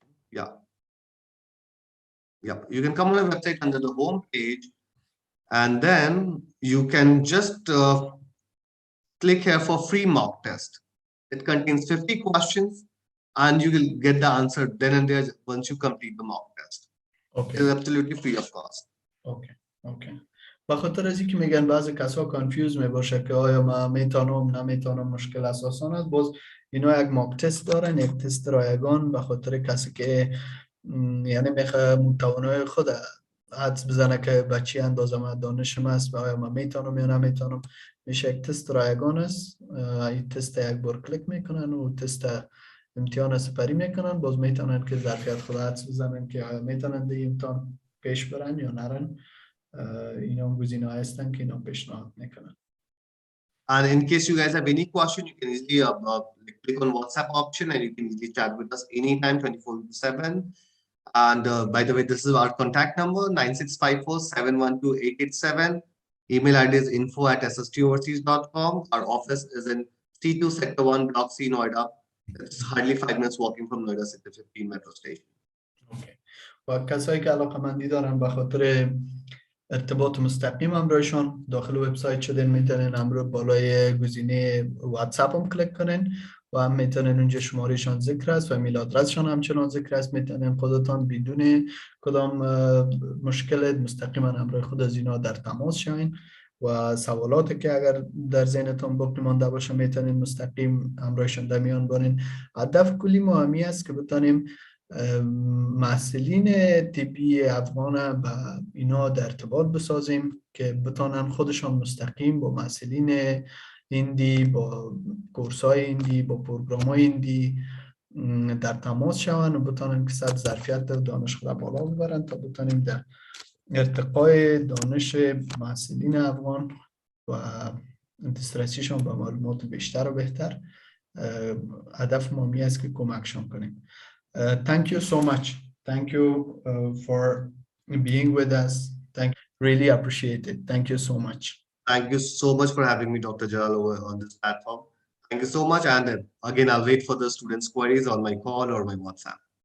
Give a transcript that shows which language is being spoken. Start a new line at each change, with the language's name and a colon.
English: Yeah. Yeah. You can come on my website under the home page, and then you can just click here for free mock test. It contains 50 questions, and you will get the answer then and there once you complete the mock test. Okay. It is absolutely free of cost.
Persian: اوکی. به خاطر از اینکه میگن بعضی کسا کانفیوز میباشه که آیا ما میتونم نمیتونم، مشکل اساسان است، باز اینا یک ماک تست دارن، یک تست رایگان، به خاطر کسی که یعنی میخواه توانای خود حدس بزنه که بچی اندازه دانشم است و آیا ما میتونم یا نمیتونم. میشه یک تست رایگان است. این تست یک بار کلیک میکنن و تست امتحان سپری میکنن، باز میتونن که ظرفیت خود حدس بزنن که آیا میتونن دیگه امتحان پیش برن یا نرن. اینا گزینه هستن که اینا پیشنهاد میکنن.
English: And in case you guys have any question, you can easily click on WhatsApp option and you can easily chat with us anytime, 24/7. And by the way, this is our contact number, 9654712887. Email ID is info@sstoverseas.com. Our office is in T2 Sector 1, Block C, Noida. It's hardly 5 minutes walking from Noida Sector 15 metro station. Okay.
Persian: و کسایی که علاقه‌مندی دارن به خاطر ارتباط مستقیم همراهشان داخل وبسایت شدن، میتونن همراه بالای گزینه واتساپ هم کلیک کنن و هم میتونن اونجا شمارهشان ذکر است و ایمیل آدرسشان همچنان ذکر است. میتونن خودتان بدون کدام مشکل مستقیما همراه خود از اینا در تماس شوین و سوالاتی که اگر در ذهنتان باقی مانده باشه میتونین مستقیم همراهشان در میان بانین. هدف کلی ما همی است که بتانیم محصلین طبی افغان با اینا در ارتباط بسازیم که بتانن خودشان مستقیم با محصلین هندی، با کورس‌های هندی، با پروگرام‌های هندی در تماس شوند و بتانن که سطح ظرفیت دانش خود بالا ببرن تا بتانیم در ارتقای دانش محصلین افغان و دسترسیشان به معلومات بیشتر و بهتر. هدف ما می است که کمکشان کنیم.
English: Thank you so much. Thank you for being with us. Really appreciate it. Thank you so much. Thank you so much for having me, Dr. Jalal, on this platform. Thank you so much. And again, I'll wait for the students' queries on my call or my WhatsApp.